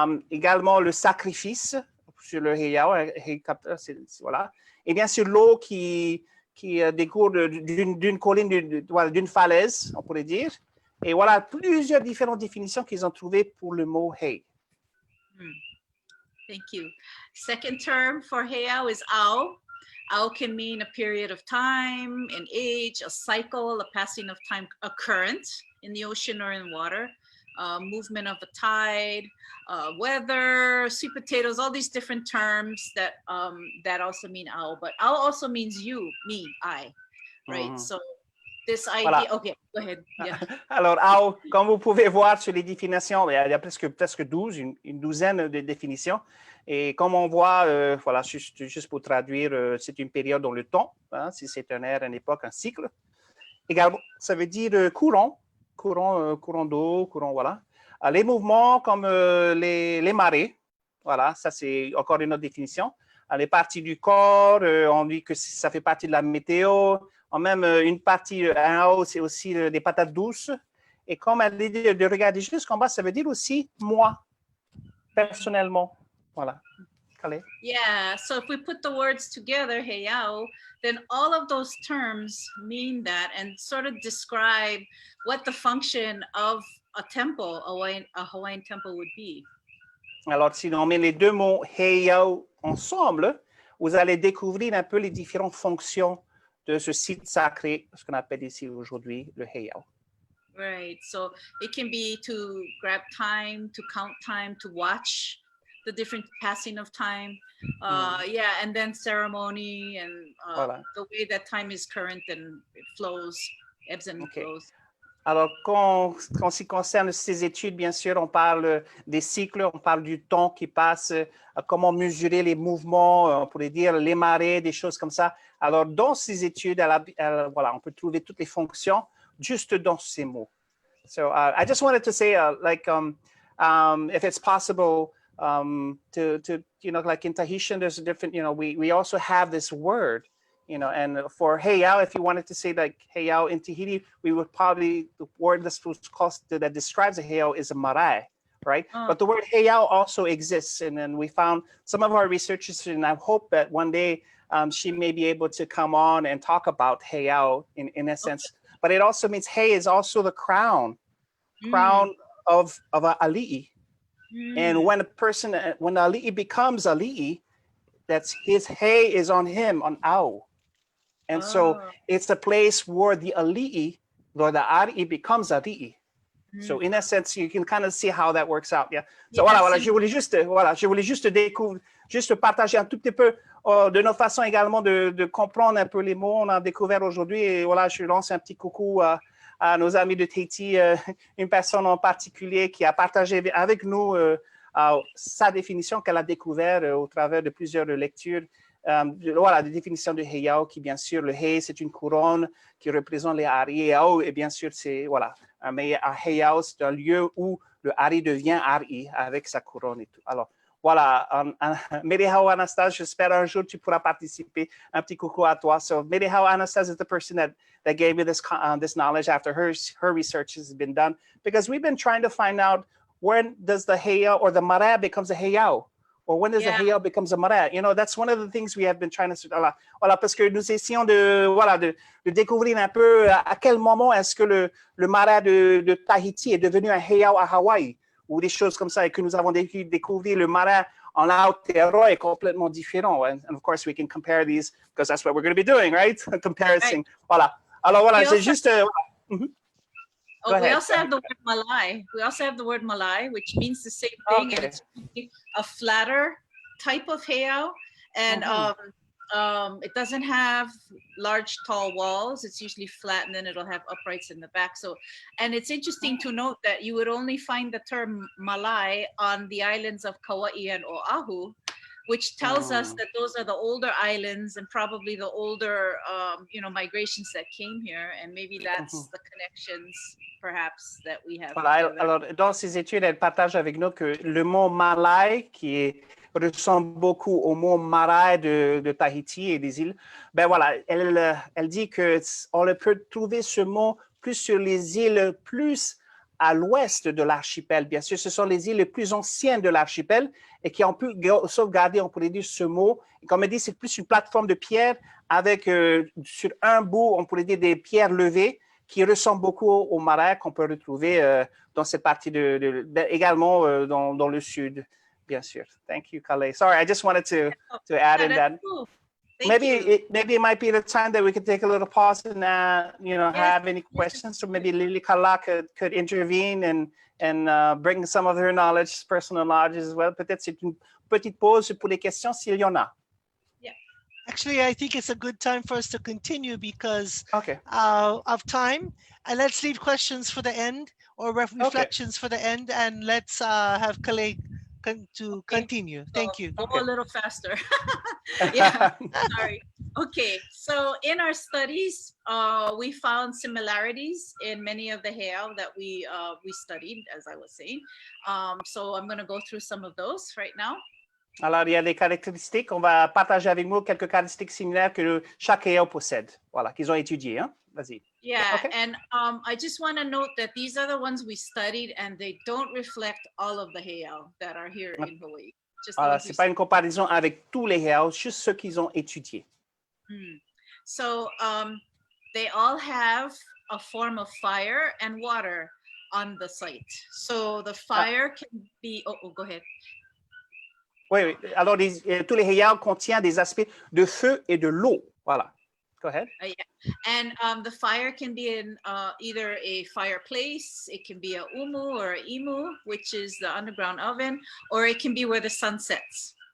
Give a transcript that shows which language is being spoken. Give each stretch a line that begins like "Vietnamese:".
French: Également, le sacrifice sur le heiau, voilà. Et bien sûr, l'eau qui découle d'une colline, d'une falaise, on pourrait dire. Et voilà, plusieurs différentes définitions qu'ils ont trouvées pour le mot hei.
English: Thank you. Second term for heiau is ao. Ao can mean a period of time, an age, a cycle, a passing of time, a current in the ocean or in water, movement of a tide, weather, sweet potatoes, all these different terms that also mean ao. But ao also means you, me, I, right? So this idea,
French: voilà.
English: Okay, go ahead. Yeah.
French: Alors, ao, comme vous pouvez voir sur les définitions, il y a presque 12, une douzaine de définitions. Et comme on voit, voilà, juste pour traduire, c'est une période dans le temps, hein, si c'est un ère, une époque, un cycle. Également, ça veut dire courant d'eau, courant, voilà. Les mouvements comme les marées, voilà, ça c'est encore une autre définition. Les parties du corps, on dit que ça fait partie de la météo. Même une partie en haut, c'est aussi des patates douces. Et comme elle dit de regarder jusqu'en bas, ça veut dire aussi moi, personnellement. Voilà. Kalei.
English: Yeah, so if we put the words together, heiau, then all of those terms mean that and sort of describe what the function of a temple, a Hawaiian temple would be.
French: Alors, si on met les deux mots heiau ensemble, vous allez découvrir un peu les différentes fonctions de ce site sacré, ce qu'on appelle ici aujourd'hui le heiau.
English: Right, so it can be to grab time, to count time, to watch the different passing of time, yeah, and then ceremony and
French: voilà.
English: The way that time is current and it flows, ebbs and flows.
French: Alors, quand ce qui concerne ces études, bien sûr, on parle des cycles, on parle du temps qui passe, comment mesurer les mouvements, on pourrait dire les marées, des choses comme ça. Alors, dans ces études, voilà, on peut trouver toutes les fonctions juste dans ces mots.
English: So, I just wanted to say, if it's possible, to like in Tahitian, there's a different, we also have this word, and for heiau, if you wanted to say like heiau in Tahiti, we would probably, the word that describes a heiau is a marae, right? But the word heiau also exists, and then we found some of our researchers, and I hope that one day she may be able to come on and talk about heiau in a sense. But it also means hei is also the crown of a ali'i. And when when ali'i becomes ali'i, that's his hei is on him, on ao. And so it's a place where the ali'i, or the ari'i becomes ari'i. So in a sense, you can kind of see how that works out. Yeah. So Yeah,
French: voilà, je voulais juste découvrir, juste partager un tout petit peu de notre façon également de comprendre un peu les mots. On a découvert aujourd'hui et voilà, je lance un petit coucou à nos amis de Tahiti, une personne en particulier qui a partagé avec nous sa définition qu'elle a découverte au travers de plusieurs lectures. Voilà, des définitions de heiau, qui bien sûr, le hei, c'est une couronne qui représente les hari. Et bien sûr, c'est voilà, un heiau, c'est un lieu où le hari devient hari avec sa couronne et tout. Alors, voilà, Merehau Anastas, j'espère un jour tu pourras participer. Un petit coucou à toi.
English: So, Merehau Anastas is the person that gave me this knowledge after her research has been done, because we've been trying to find out when does the heiau or the mara becomes a heiau. Or when does the heiau becomes a mara? You know, that's one of the things we have been trying to...
French: Voilà, parce que nous essayons de découvrir un peu à quel moment est-ce que le mara de Tahiti est devenu un heiau à Hawaï, ou des choses comme ça, et que nous avons découvert le mara en Aotearoa est complètement différent.
English: And of course, we can compare these, because that's what we're going to be doing, right? Comparison. Right.
French: Voilà. Alors voilà, c'est juste...
English: Oh, we also have the word Malai. We also have the word Malai, which means the same thing, and it's a flatter type of heiau, and it doesn't have large, tall walls. It's usually flat, and then it'll have uprights in the back. So, and it's interesting to note that you would only find the term Malai on the islands of Kauai and Oahu, which tells us that those are the older islands and probably the older, migrations that came here, and maybe that's the connections, perhaps, that we have.
French: Voilà, alors, dans ces études, elle partage avec nous que le mot Malai, qui ressemble beaucoup au mot Marae de Tahiti et des îles, ben voilà, elle dit qu'on peut trouver ce mot plus sur les îles plus à l'ouest de l'archipel. Bien sûr, ce sont les îles les plus anciennes de l'archipel et qui ont pu sauvegarder, on pourrait dire, ce mot. Et comme elle dit, c'est plus une plateforme de pierre avec sur un bout, on pourrait dire, des pierres levées qui ressemblent beaucoup aux marais qu'on peut retrouver dans cette partie également dans le sud, bien sûr.
English: Thank you, Kalei. Sorry, I just wanted to add in that. Cool. Maybe it might be the time that we could take a little pause and have any questions. So maybe Lilikalā could intervene and bring some of her knowledge, personal knowledge as well.
French: Peut-être c'est une petite pause pour les questions s'il y en a.
English: Yeah. Actually, I think it's a good time for us to continue because of time. And let's leave questions for the end or reflections for the end, and let's have Kalei to continue. Thank you. Go a little faster. Yeah, sorry. Okay, so in our studies, we found similarities in many of the heiau that we studied, as I was saying. So I'm going to go through some of those right now.
French: Alors, il y a des caractéristiques. On va partager avec vous quelques caractéristiques similaires que chaque heiau possède. Voilà, qu'ils ont étudiées. Hein? Vas-y.
English: Yeah, and I just want to note that these are the ones we studied, and they don't reflect all of the heiau that are here in Hawaii.
French: Alors, c'est pas une comparaison avec tous les heiau, juste ceux qu'ils ont étudiés.
English: So they all have a form of fire and water on the site. So the fire can be. Oh, go ahead.
French: Oui. Alors tous les heiau contiennent des aspects de feu et de l'eau.
English: Voilà. Go ahead. Yeah. And the fire can be in either a fireplace, it can be a umu or a imu, which is the underground oven, or it can be where the sun sets.